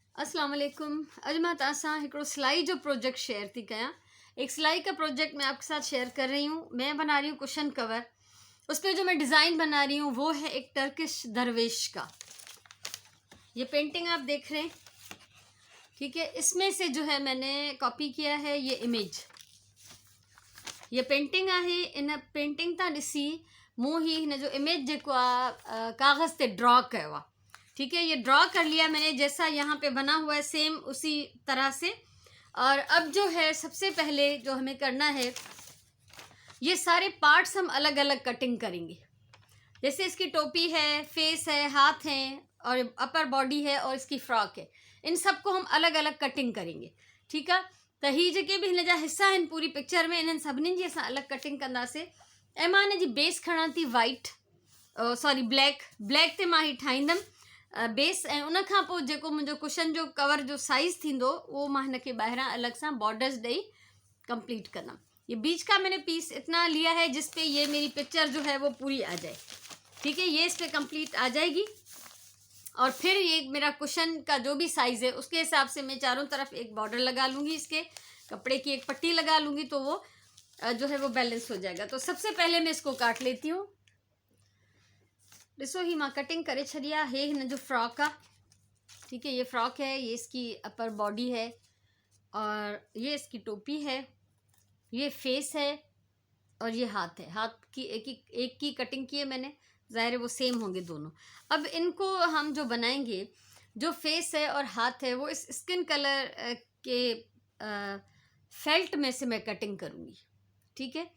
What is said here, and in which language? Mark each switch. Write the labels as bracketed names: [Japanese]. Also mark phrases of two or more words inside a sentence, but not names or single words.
[Arabic] अस्सलाम वालेकुम। [Sindhi] अॼु मां तव्हां सां हिकिड़ो सिलाई जो [English] project share [Sindhi] थी कयां। [Hindi] एक सिलाई का प्रोजेक्ट मैं आपके साथ शेयर कर रही हूँ। मैं बना रही हूँ [English] cushion cover. [Hindi] उस पर जो मैं डिज़ाइन बना रही हूँ वो है एक टर्किश दरवेश का। ये पेंटिंग आप देख रहे हैं, ठीक है। इसमें से जो है मैंने कॉपी किया है ये इमेज। [Sindhi] ये पेंटिंग आहे। इन पेंटिंग तां ॾिसी मूं ही हिन जो इमेज जेको आहे कागज़ ते ड्रॉ कयो आहे, [Hindi] ठीक है। ये ड्रॉ कर लिया मैंने, जैसा यहाँ पे बना हुआ है सेम उसी तरह से। और अब जो है सबसे पहले जो हमें करना है, ये सारे पार्ट्स हम अलग अलग कटिंग करेंगे। जैसे इसकी टोपी है, फेस है, हाथ हैं और [English] upper body [Hindi] है और इसकी फ्रॉक है। इन सबको हम अलग अलग कटिंग करेंगे, ठीक है। [Sindhi] त ही जेके भी हिन जा हिस्सा आहिनि पूरी पिक्चर में, इन्हनि सभिनीनि जी असां अलॻि कटिंग कंदासीं। ऐं मां हिन जी बेस खणां थी [English] white, sorry black [Sindhi] ते मां ही ठाहींदमि बेस। ऐं उन खां पोइ जेको मुंहिंजो कुशन जो कवर जो साइज़ थींदो उहो मां हिन खे ॿाहिरां अलॻि सां बॉर्डर्स ॾेई कंप्लीट कंदमि। [Hindi] ये बीच का मैंने पीस इतना लिया है जिसपे ये मेरी पिक्चर जो है वो पूरी आ जाए, ठीक है। ये इस पर कंप्लीट आ जाएगी। और फिर ये मेरा कुशन का जो भी साइज़ है उसके हिसाब से मैं चारों तरफ एक बॉर्डर लगा लूँगी, इसके कपड़े की एक पट्टी लगा लूँगी, तो वो जो है वो बैलेंस हो जाएगा। तो सबसे पहले मैं इसको काट लेती हूँ। [Sindhi] ॾिसो ही मां कटिंग करे छॾी आहे। हे हिन जो फ्रॉक आहे, [Hindi] ठीक है। ये फ्रॉक है, ये इसकी [English] upper body [Hindi] है और ये इसकी टोपी है, ये फेस है और ये हाथ है। हाथ की एक की कटिंग की है मैंने, ज़ाहिर है वो सेम होंगे दोनों। अब इनको हम जो बनाएंगे, जो फेस है और हाथ है वो इस [English] skin color [Hindi] के फेल्ट में से मैं कटिंग करूँगी, ठीक है।